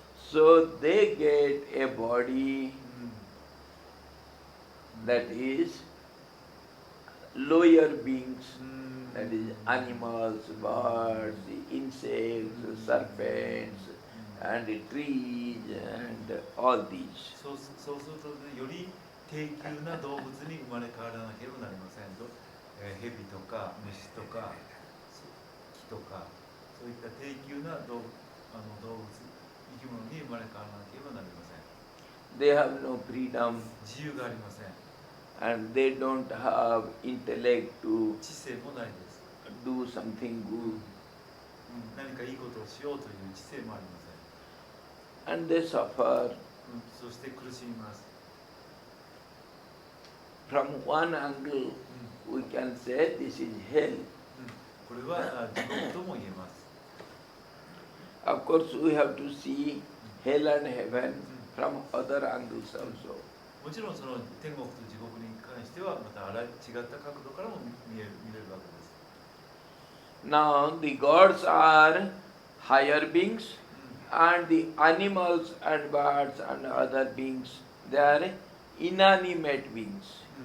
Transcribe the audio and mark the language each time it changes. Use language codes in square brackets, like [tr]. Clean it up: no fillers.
[en] So they get a body that is lower beings, that is animals, birds, insects, serpents, and trees, and all these. [ja] そうするとより低級な動物に生まれ変わらなければなりませんと、蛇とか虫とか木とかそういった低級な動物生き物に生まれ変わらなければなりません。 [en] They have no freedom [ja] 自由がありません。 [en] and they don't have intellect to [ja] 知性もないです。 [en] do something good, [ja] 何かいいことをしようという知性もありません。 [en] and they suffer. [ja] そして苦しみます。 [en] From one angle, we can say this is hell. [ja] これは地獄とも言えます。 [en] Of course, we have to see hell and heaven from other angles also. [ja] もちろんその天国と地獄に関してはまた違った角度からも見れるわけです。 [en] Now, the gods are higher beings, and the animals and birds and other beings, they are inanimate beings,